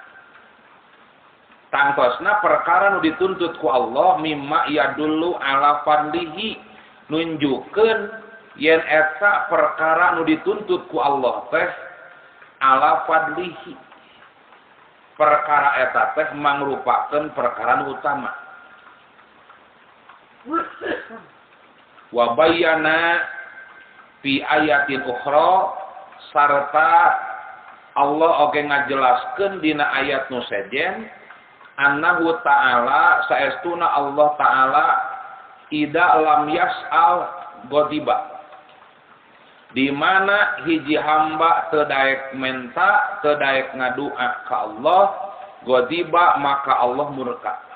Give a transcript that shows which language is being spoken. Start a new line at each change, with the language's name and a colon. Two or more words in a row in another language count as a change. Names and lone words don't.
Sundanese: Tangtosna perkara nu dituntut ku Allah
Arabic: mimma yadullu ala fadlihi,
Sundanese: nunjukkeun yen eta perkara nu dituntut ku Allah teh
Arabic: ala fadlihi,
Sundanese: perkara eta teh mangrupakeun perkara nu utama.
Arabic: Wa bayyana fi ayatin ukhra,
Sundanese: sarta Allah oge ngajelaskeun dina ayat nu sejen
Arabic: annahu ta'ala
Sundanese: saestuna
Arabic: Allah ta'ala ida lam yas'al godiba,
Sundanese: di mana hiji hamba teu daek menta, teu daek ngadua ka Allah, godiba maka Allah murka.